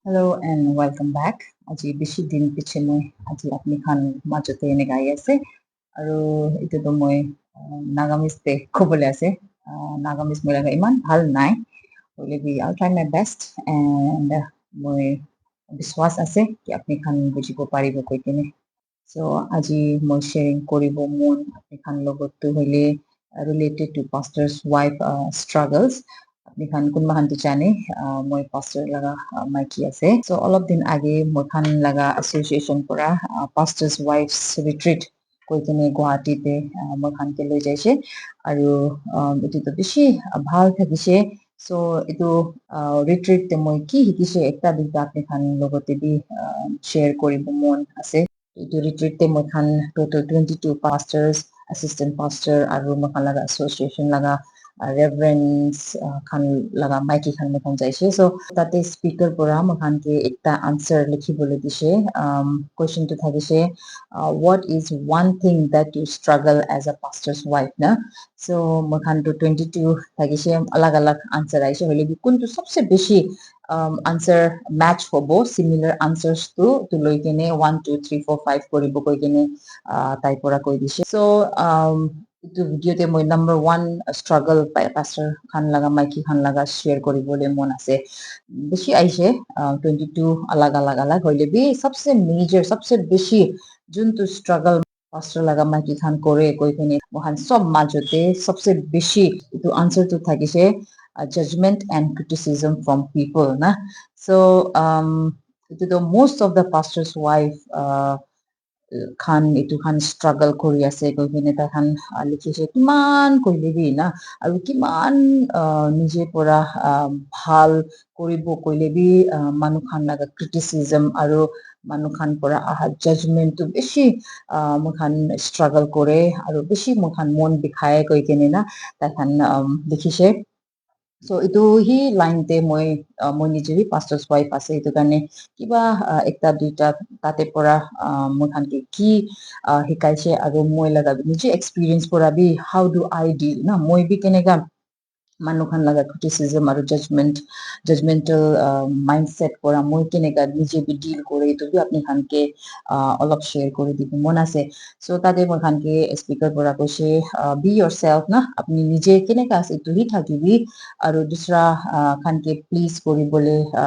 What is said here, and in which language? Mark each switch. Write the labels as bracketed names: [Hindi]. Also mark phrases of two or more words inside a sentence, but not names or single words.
[English] Hello and welcome back. [Naga Pidgin] আজি বেছি দিন পিছে মই আজি আপুনি খান মাজতে এনে গাই আছে আৰু এতিয়াতো মই নাগামিজতে ক'বলৈ আছে নাগামিজ মই লগা ইমান ভাল নাই হ'লে বি [English] I'll try my best and [Naga Pidgin] মই বিশ্বাস আছে কি আপুনি খান বুজিব পাৰিব কৈ কিনে so আজি মই শ্বেয়াৰিং কৰিব মন আপুনি খান লগতো হ'লে [English] related to pastor's wife struggles [Naga Pidgin] আপনি খান কোনবা খানটো জানে মই পাস্টার লাগা মাইকি আছে সো অলপ দিন আগে মই খান লাগা এসোসিয়েশন পৰা [English] pastors wives retreat [Naga Pidgin] কৈ কিনে গুৱাহাটীতে মই খানকে লৈ যাইছে আৰু এইটো বেছি ভাল থাকিছে সো এইটো ৰিট্ৰিট মই কি শিকিছে একটা দুটা আপনি খান লগতে বি শ্বেয়াৰ কৰিব মন আছে এইটো ৰিট্ৰিট মই খান টোটাল 22 [English] pastors assistant pastor [Naga Pidgin] আৰু মই খান লাগা এসোসিয়েশন লাগা reverends খান লাগা মাইকি খান মই খান যাইছে সো তাতে স্পিকাৰ পৰা মই খানকে একটা আনসাৰ লিখিবলৈ দিছে কোৱেশ্চনটো থাকিছে [English] what is one thing that you struggle as a pastor's wife [Naga Pidgin] না সো মই খানটো 22 থাকিছে আলাগ আলাগ আনসাৰ আইছে হলে কোনটো সবচেয়ে বেশি আনসাৰ ম্যাচ হব [English] similar answers [Naga Pidgin] তো লৈ কিনে 1 2 3 4 5 কৰিব কৈ কিনে তাই পৰা কৈ দিছে সো এইটো ভিডিঅ'তে মই নাম্বাৰ 1 স্ট্ৰাগল পাস্টাৰ খান লাগা মাইকি খান লাগা শ্বেয়াৰ কৰিবলৈ মন আছে বেশি আইছে 22 আলাগ আলাগ আলাগ হইলে বি সবচেয়ে মেজর সবচেয়ে বেশি যোনটো স্ট্রাগল পাস্টার লাগা মাইকি খান করে কই কিনে মহান সব মাজতে সবচেয়ে বেশি এইটো আনসারটো থাকিছে [English] judgment and criticism from people [Naga Pidgin] na so itu [English] the most of the pastor's wife [Naga Pidgin] খান এইটো খান স্ট্ৰাগল কৰি আছে কৈ কিনে তাখান লিখিছে কিমান কৰিলেবি না আৰু কিমান নিজে পৰা ভাল কৰিব কইলেবি মানুহ খান লাগা ক্ৰিটিসিজম আৰু মানুহ খান পৰা আহা জাজমেন্টটো বেশি মুখান স্ট্রাগল করে আৰু বেশি মুখান মন বিখায় কৈ কিনে না তাখান লিখিছে সো এইটো হি লাইনতে মই নিজেই [English] pastor's wife [Naga Pidgin] আছে এইটো কাৰণে কিবা একটা দুইটা তাতে পৰা মই খানকে কি শিকাইছে আৰু মই লাগা নিজে এক্সপিৰিয়েন্স পৰা বি [English] how do I deal [Naga Pidgin] না মই বি কেনেকা মানুহ খান লাগা ক্রিটিসিজম আৰু [English] judgmental mindset [Naga Pidgin] পৰা মই কেনেকা নিজে বি ডিল করে এইটো বি আপনি খানকে অলপ শেয়ার করে দিব মন আছে সো তাতে মই খানকে স্পিকাৰ পৰা কৈছে [English] be yourself [Naga Pidgin] না আপনি নিজে কেনেকা আছে এইটো হি থাকিবি আৰু দুসরা খানকে প্লিজ কৰিবলৈ